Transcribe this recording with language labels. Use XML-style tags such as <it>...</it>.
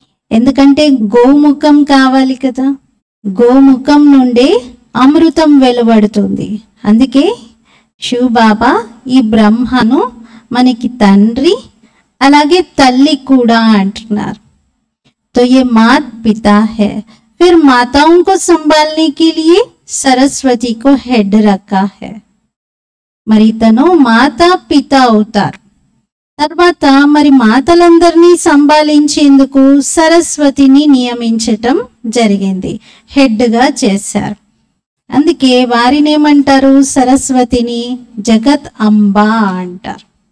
<te>ఎందుకంటే గోముఖం కావాలి కదా. గోముఖం నుండే అమృతం వెలువడుతుంది. అందుకే శివబాబా ఈ బ్రహ్మను మనకి తండ్రి అలాగే తల్లి కూడా అంటున్నారు.</te> <hi>तो ये मात पिता है, फिर माताओं को संभालने के लिए सरस्वती को हेड रखा है.</hi> <te>మరి తను మాతా పిత అవుతారు. తర్వాత మరి మాతలందరినీ సంభాలించేందుకు సరస్వతిని నియమించటం జరిగింది, హెడ్గా చేశారు. అందుకే వారిని ఏమంటారు? సరస్వతిని జగత్ అంబా అంటారు.</te>